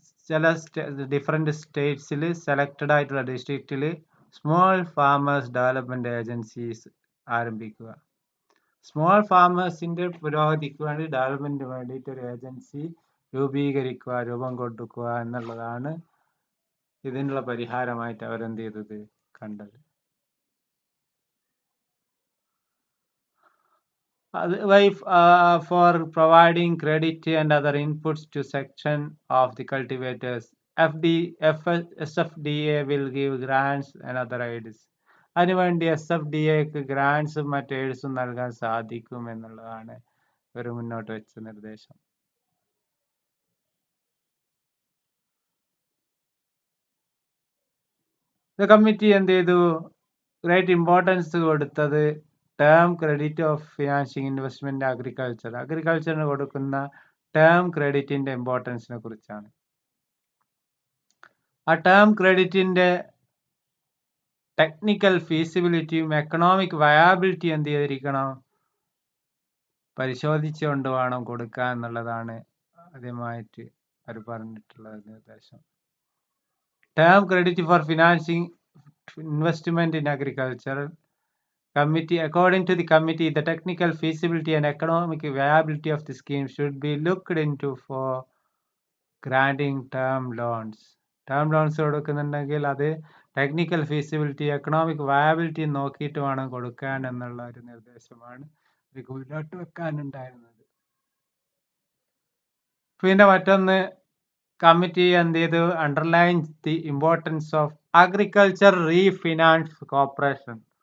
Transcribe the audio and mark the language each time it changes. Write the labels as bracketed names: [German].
[Malayalam] ചില different സ്റ്റേറ്റ്സിൽ selected ആയിട്ടുള്ള ഡിസ്ട്രിക്റ്റിൽ സ്മോൾ ഫാമേഴ്സ് ഡെവലപ്മെന്റ് ഏജൻസീസ് ആരംഭിക്കുക. സ്മോൾ ഫാമേഴ്സിന്റെ പുരോഗതിക്ക് വേണ്ടി, ഡെവലപ്മെന്റിന് വേണ്ടിയിട്ട് ഒരു ഏജൻസി രൂപീകരിക്കുക, രൂപം കൊടുക്കുക എന്നുള്ളതാണ് ഇതിനുള്ള പരിഹാരമായിട്ട് അവരെന്ത് ചെയ്തത്, കണ്ടത്. [English] for providing credit and other inputs to section of the cultivators. SFDA will give grants and other aids. [Malayalam] അതിനുവേണ്ടി SFDAക്ക് ഗ്രാൻസും മറ്റ് എയ്ഡ്സും നൽകാൻ സാധിക്കും എന്നുള്ളതാണ് ഇവർ മുന്നോട്ട് വെച്ച നിർദ്ദേശം. കമ്മിറ്റി എന്ത് ചെയ്തു? ഗ്രേറ്റ് ഇമ്പോർട്ടൻസ് കൊടുത്തത് [English] term credit of financing investment [Malayalam] അഗ്രികൾച്ചറിന് കൊടുക്കുന്ന ടേം ക്രെഡിറ്റിന്റെ ഇമ്പോർട്ടൻസിനെ കുറിച്ചാണ്. ആ ടേം ക്രെഡിറ്റിന്റെ ടെക്നിക്കൽ ഫീസിബിലിറ്റിയും എക്കണോമിക് വയാബിലിറ്റി എന്ത് ചെയ്തിരിക്കണം? പരിശോധിച്ചുകൊണ്ട് വേണം കൊടുക്കുക എന്നുള്ളതാണ് ആദ്യമായിട്ട് അവർ പറഞ്ഞിട്ടുള്ള നിർദ്ദേശം. [English] Term credit for financing investment in agriculture committee. According to the committee, the technical feasibility and economic viability of the scheme should be looked into for granting term loans. [Malayalam] Term loans കൊടുക്കുന്നുണ്ടെങ്കിൽ അത് technical feasibility economic viability നോക്കിയിട്ട് വേണം കൊടുക്കാൻ എന്നുള്ള ഒരു നിർദ്ദേശമാണ് മുന്നോട്ട് വെക്കാനുണ്ടായിരുന്നത്. പിന്നെ മറ്റൊന്ന്, കമ്മിറ്റി എന്ത് ചെയ്തു? [English] Underline the importance of agriculture refinance corporation.